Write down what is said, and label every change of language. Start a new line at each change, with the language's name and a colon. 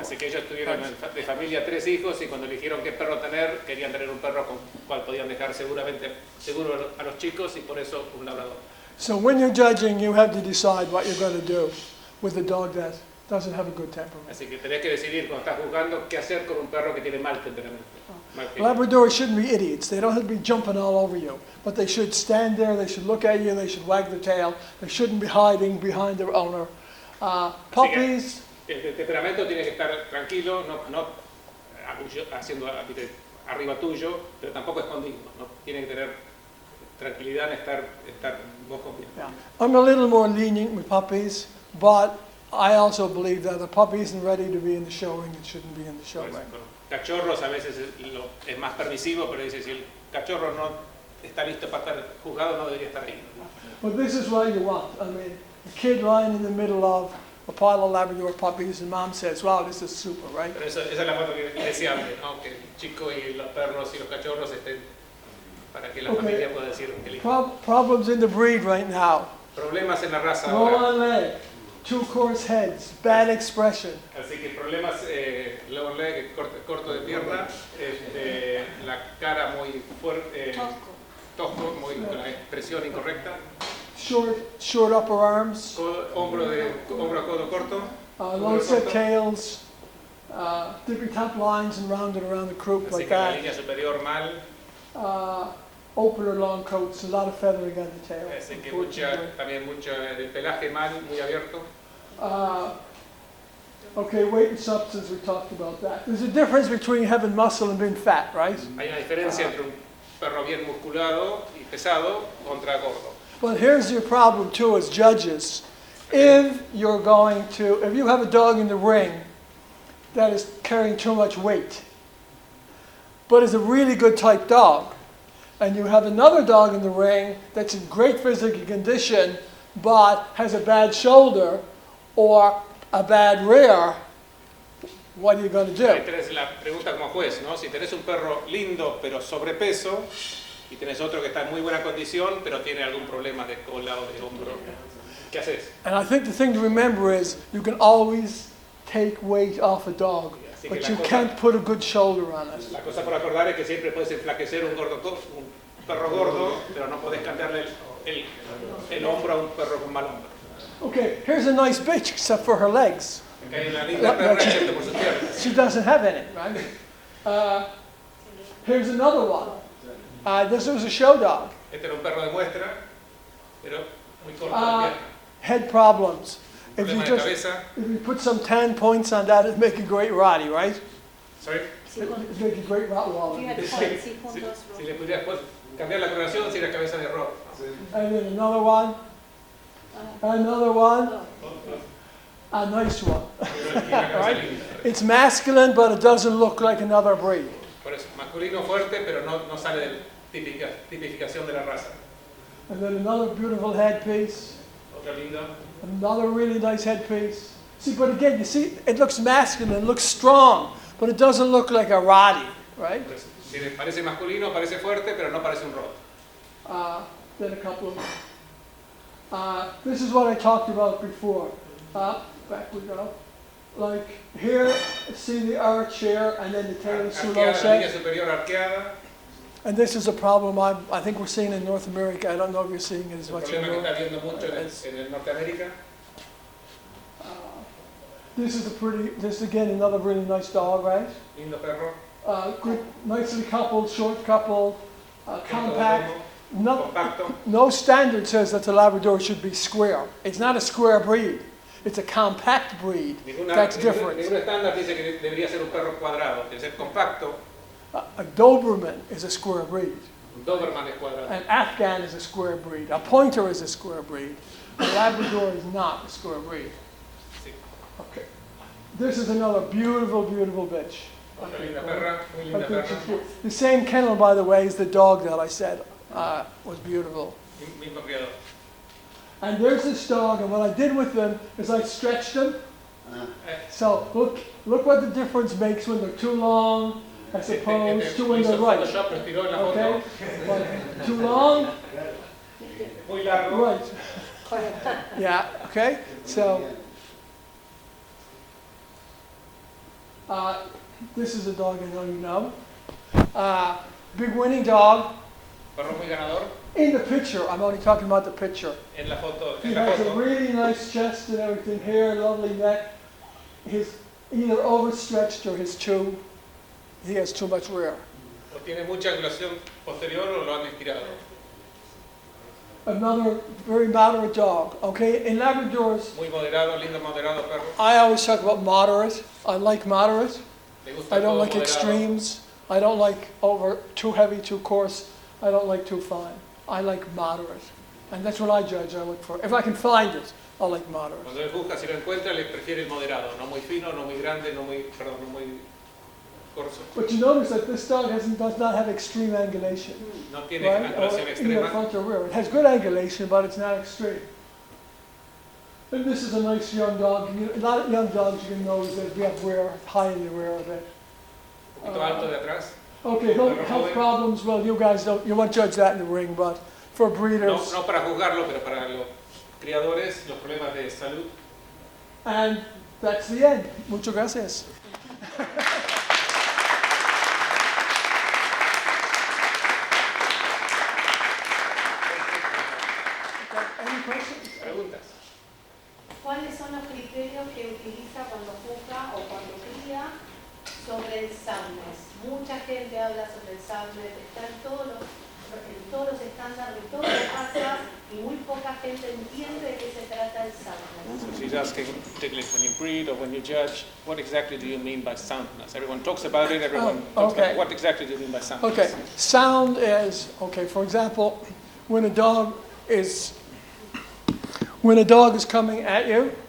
Spanish: Así que ellos tuvieron de familia 3 hijos y cuando eligieron qué perro tener, querían tener un perro con cual podían dejar seguro a los chicos y por eso un labrador.
English: So when you're judging, you have to decide what you're going to do with a dog that doesn't have a good temperament.
Spanish: Así que tenés que decidir cuando estás jugando qué hacer con un perro que tiene mal temperamento.
English: Labradors shouldn't be idiots. They don't have to be jumping all over you, but they should stand there, they should look at you, they should wag their tail, they shouldn't be hiding behind their owner. Puppies.
Spanish: El temperamento tiene que estar tranquilo, no haciendo arriba tuyo, pero tampoco escondido. ¿No? Tiene que tener tranquilidad en estar vos conmigo.
English: Yeah. I'm a little more lenient with puppies, but I also believe that the puppy isn't ready to be in the show ring, it shouldn't be in the show ring.
Spanish: Cachorros a veces es más permisivo, pero dice si el cachorro no está listo para estar juzgado, no debería estar ahí.
English: But this is what you want. I mean, a kid lying in the middle of a pile of Labrador puppies, and mom says, wow, this is super, right?
Spanish: Pero esa es la foto que deseable, ¿no? Que el chico y los perros y los cachorros estén para que la familia pueda decir que lindo.
English: Problems in the breed right now.
Spanish: Problemas en la raza
English: Low
Spanish: ahora.
English: on leg, 2 coarse heads, bad expression.
Spanish: Así que problemas,
English: low leg,
Spanish: corto de pierna, la cara muy fuerte, tosco, con la expresión incorrecta.
English: Short upper arms,
Spanish: Hombro a codo corto,
English: long set tails, dippy top lines and rounded around the croup
Spanish: así
English: like
Spanish: que la
English: that.
Spanish: línea superior mal,
English: Open or long coats, a lot of feathering on the tail.
Spanish: así que también mucho del pelaje mal, muy abierto.
English: Okay, weight and substance, we talked about that. There's a difference between having muscle and being fat, right?
Spanish: Hay una diferencia entre un perro bien musculado y pesado contra gordo.
English: But here's your problem too as judges. If you have a dog in the ring that is carrying too much weight, but is a really good type dog, and you have another dog in the ring that's in great physical condition, but has a bad shoulder or a bad rear, what are you going to do?
Spanish: Ahí tenés la pregunta como juez, ¿no? Si tenés un perro lindo pero sobrepeso y tenés otro que está en muy buena condición pero tiene algún problema de cola o de hombro, ¿qué haces?
English: And I think the thing to remember is you can always take weight off a dog, but you can't put a good shoulder on it.
Spanish: La cosa por acordar es que siempre puedes enflaquecer un perro gordo, pero no podés cambiarle el hombro a un perro con mal hombro.
English: Okay, here's a nice bitch except for her legs.
Spanish: Acá hay una linda perra excepto por sus piernas.
English: She doesn't have any, right? Here's another one. This was a show dog.
Spanish: Este era un perro de muestra, pero muy corto de pierna.
English: Head problems. If
Spanish: Problema de cabeza.
English: if you put some tan points on that, it'd make a great Roddy, right? Sorry. It'd make a great Rottweiler. You had points,
Spanish: sí, puntos. Si le pudieras cambiar la coloración, sería cabeza de rock.
English: And then another one. Another one. A nice one. Right? It's masculine, but it doesn't look like another breed.
Spanish: Por eso, masculino fuerte, pero no sale de tipificación de la raza.
English: And then another beautiful headpiece.
Spanish: Otra linda.
English: Another really nice headpiece. See, but again, you see, it looks masculine, it looks strong, but it doesn't look like a Roddy, right?
Spanish: Por eso, si le parece masculino, parece fuerte, pero no parece un rod.
English: Then a couple of, this is what I talked about before. Back we go. Like here, see the arch here, and then the tail is too low
Spanish: Arqueada, la línea
English: set.
Spanish: superior arqueada.
English: And this is a problem I think we're seeing in North America. I don't know if you're seeing it as
Spanish: El
English: much in
Spanish: problema que está viendo mucho en el Norteamérica.
English: This is again another really nice dog, right?
Spanish: Lindo perro.
English: Good, nicely coupled, short coupled, compact.
Spanish: Compacto.
English: No standard says that the Labrador should be square. It's not a square breed. It's a compact breed. That's different.
Spanish: Ningún estándar dice que debería ser un perro cuadrado, debe ser compacto.
English: A Doberman is a square breed.
Spanish: Un Doberman es cuadrado.
English: An Afghan is a square breed. A Pointer is a square breed. A Labrador is not a square breed.
Spanish: Sí.
English: Okay. This is another beautiful, beautiful bitch.
Spanish: Otra linda perra, muy linda perra.
English: The same kennel, by the way, is the dog that I said was beautiful.
Spanish: Mismo criador.
English: And there's this dog, and what I did with them is I stretched them. So look what the difference makes when they're too long, as opposed to when they're right. Okay? But too long,
Spanish: Muy largo.
English: right. Yeah, okay? So, this is a dog I know you know. Big winning dog.
Spanish: Perro muy ganador.
English: In the picture, I'm only talking about the picture.
Spanish: En la foto.
English: He
Spanish: En la
English: has a
Spanish: foto.
English: really nice chest and everything, hair, lovely neck. He's either overstretched or he has too much rear.
Spanish: O tiene mucha angulación posterior o lo han estirado.
English: Another very moderate dog, okay? In Labradors,
Spanish: Muy moderado, lindo moderado perro.
English: I always talk about moderate. I like moderate.
Spanish: Le gusta
English: I don't
Spanish: todo
English: like
Spanish: moderado.
English: extremes. I don't like too heavy, too coarse. I don't like too fine. I like moderate. And that's what I judge, I look for. If I can find it, I'll like moderate.
Spanish: Cuando él busca, si lo encuentra, le prefiere el moderado. No muy fino, no muy grande, no muy corso.
English: But you notice that this dog does not have extreme angulation.
Spanish: No tiene
English: Right?
Spanish: angulación
English: Or either
Spanish: extrema.
English: front or rear. It has good angulation, but it's not extreme. And this is a nice young dog. A lot of young dogs you can notice that we have rear, high in the rear of it.
Spanish: Un poquito alto de atrás.
English: Okay, health problems, well, you guys won't judge that in the ring, but for breeders.
Spanish: No para juzgarlo, pero para los criadores, los problemas de salud.
English: And that's the end.
Spanish: Muchas gracias.
English: Any questions?
Spanish: Preguntas. ¿Cuáles son los criterios que utiliza cuando juzga o cuando cría sobre el soundness? Mucha gente habla sobre el soundness, está en todos los estándares de todas las razas y muy poca gente entiende de qué se trata el soundness.
English: So she's asking, particularly when you breed or when you judge, what exactly do you mean by soundness? Everyone talks about it, everyone talks about it. What exactly do you mean by soundness? Okay, sound is, okay, for example, when a dog is coming at you,